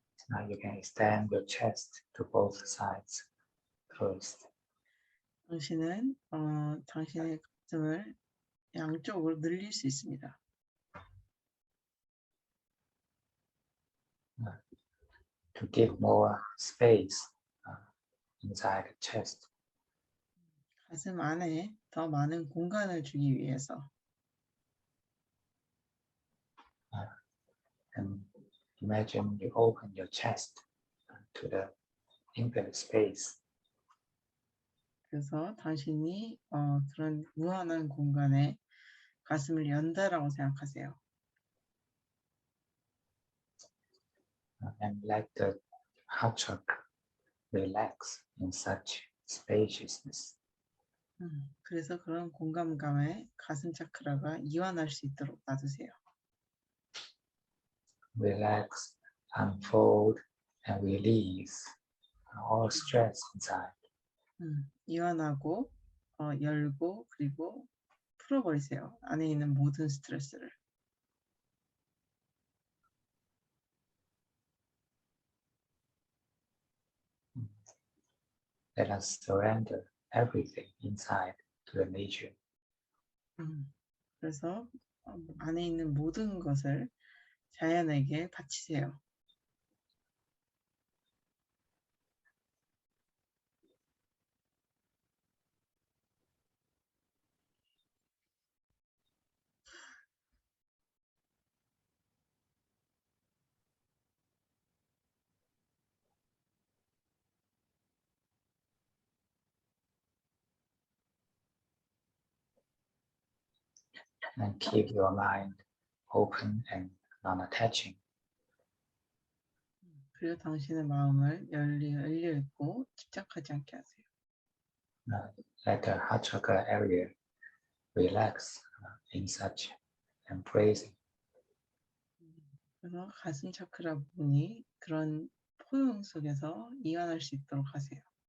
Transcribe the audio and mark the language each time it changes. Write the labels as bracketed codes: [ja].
[en] Now you can extend your chest to both sides first. [ko] 당신은 당신의 가슴을 양쪽으로 늘릴 수 있습니다. [en] To give more space inside the chest. [ko] 가슴 안에 더 많은 공간을 주기 위해서. [en] And imagine you open your chest to the infinite space. [ko] 그래서 당신이 그런 무한한 공간에 가슴을 연다라고 생각하세요. [en] And let the heart chakra relax in such spaciousness. [ko] 그래서 그런 공간감에 가슴 차크라가 이완할 수 있도록 놔두세요. [en] Relax, unfold, and release all stress inside. [ko] 이완하고 열고 그리고 풀어버리세요. 안에 있는 모든 스트레스를. [en] Let us surrender everything inside to the nature. [ko] 그래서 안에 있는 모든 것을 자연에게 바치세요. [en] And keep your mind open and non-attaching. [ko] 그리고 당신의 마음을 열려 있고 집착하지 않게 하세요. [en] Let the heart chakra area relax in such embracing. [ko] 그래서 가슴 차크라 부분이 그런 포용 속에서 이완할 수 있도록 하세요.